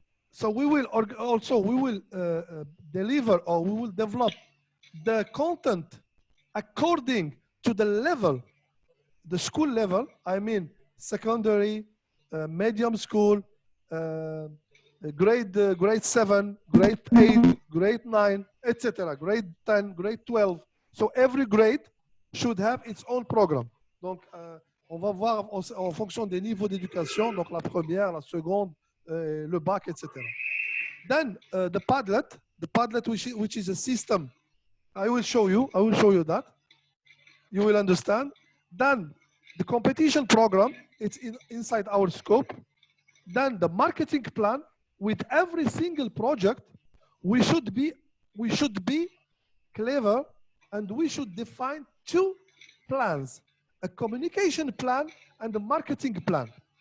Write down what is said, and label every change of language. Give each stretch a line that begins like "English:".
English: So we will also deliver, or we will develop the content according to the level, the school level. I mean, secondary, medium school, grade 7, grade 8, grade 9, etc. Grade 10, grade 12. So every grade should have its own programme.
French: Donc, on va voir en fonction des niveaux d'éducation, donc la première, la seconde, le bac, etc.
English: Then the Padlet, which is a system, I will show you that. You will understand. Then the competition program, it's inside our scope. Then the marketing plan. With every single project, we should be clever, and we should define 2 plans: a communication plan and a marketing plan.